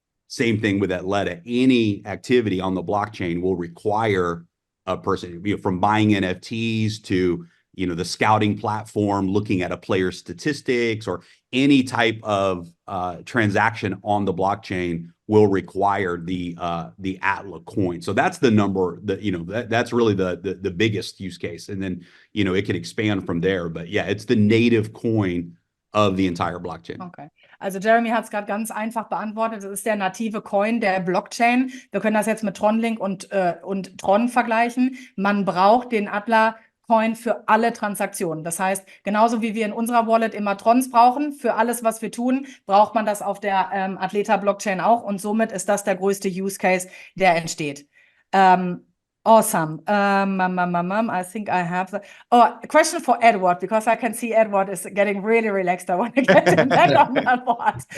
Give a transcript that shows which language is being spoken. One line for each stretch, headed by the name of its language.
English: Same thing with Atla. Any activity on the blockchain will require a person, from buying NFTs to, the scouting platform, looking at a player's statistics, or any type of transaction on the blockchain will require the Atla coin. So that's the number that, that's really the biggest use case. And then, it can expand from there. But yeah, it's the native coin of the entire blockchain. Okay.
German: Also Jeremy hat es gerade ganz einfach beantwortet. Das ist der native Coin der Blockchain. Wir können das jetzt mit Tronlink und Tron vergleichen. Man braucht den Atla Coin für alle Transaktionen. Das heißt, genauso wie wir in unserer Wallet immer Trons brauchen, für alles, was wir tun, braucht man das auf der Athleta-Blockchain auch und somit ist das der größte Use Case, der entsteht.
English: Awesome. I think I have a question for Edward, because I can see Edward is getting really relaxed. I want to get him back on that board.